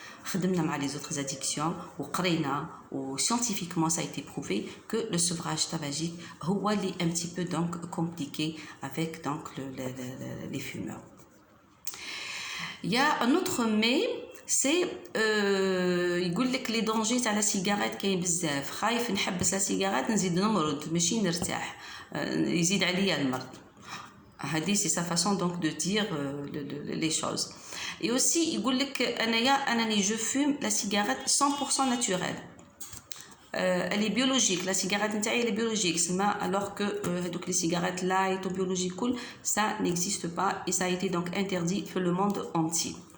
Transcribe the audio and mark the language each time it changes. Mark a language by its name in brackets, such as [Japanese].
[Arabic] خدمنا مع [French] les autres addictions وقرينا و scientifiquement ça a été prouvé que le sevrage tabagique [Arabic] هو اللي [French] un petit peu donc compliqué avec donc les fumeurs. Il y a un autre mais c'est [Arabic] يقول لك [French] les dangers تاع la cigarette [Arabic] كاين بزاف. خايف نحبس la cigarette نزيد نمرض ماشي نرتاح، يزيد عليا المرض. [French] هذه c'est sa façon donc de dire les choses. Et aussi [Arabic] يقول لك أنني [French] je fume la cigarette 100% naturelle. Elle est biologique, la cigarette نتاعي elle est biologique, alors que هذوك les cigarettes light ou biologiques cool, ça n'existe pas et ça a été donc interdit dans le monde entier.